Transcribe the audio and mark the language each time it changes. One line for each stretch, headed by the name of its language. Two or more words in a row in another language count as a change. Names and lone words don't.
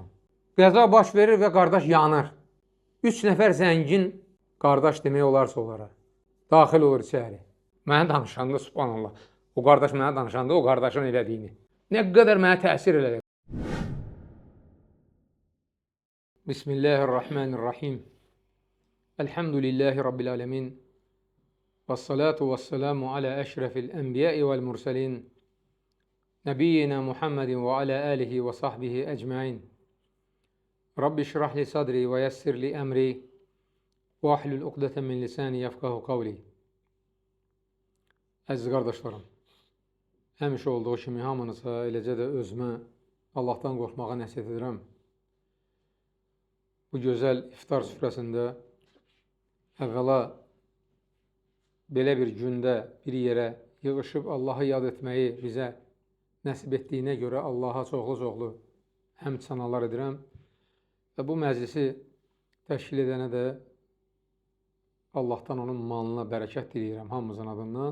Azerbaijani: Qəza baş verir və qardaş yanır. 3 nəfər zəngin qardaş demək olarsa onlara. Daxil olur içəri. Mənə danışanda,
Arabic: سبحان الله,
Azerbaijani: o qardaş mənə danışanda o qardaşın elədiyini. Nə qədər mənə təsir elədi.
Arabic: بسم الله الرحمن الرحيم. الحمد لله رب العالمين. والصلاة والسلام على أشرف الأنبياء والمرسلين. نبينا محمد وعلى آله وصحبه أجمعين. رب اشرح لي صدري ويسر لي أمري واحلل عقدة من لساني يفقهوا قولي.
Azerbaijani: Əziz qardaşlarım, həmişə olduğu kimi hamınıza, eləcə də özümə Allahdan qorxmağa nəsihət edirəm. Bu gözəl iftar süfrəsində əvvəla belə bir gündə bir yerə yığışıb Allahı yad etməyi bizə nəsib etdiyinə görə Allaha çoxlu-çoxlu həmd sənalar edirəm və bu məclisi təşkil edənə də Allahdan onun malına bərəkət diləyirəm hamımızın adından.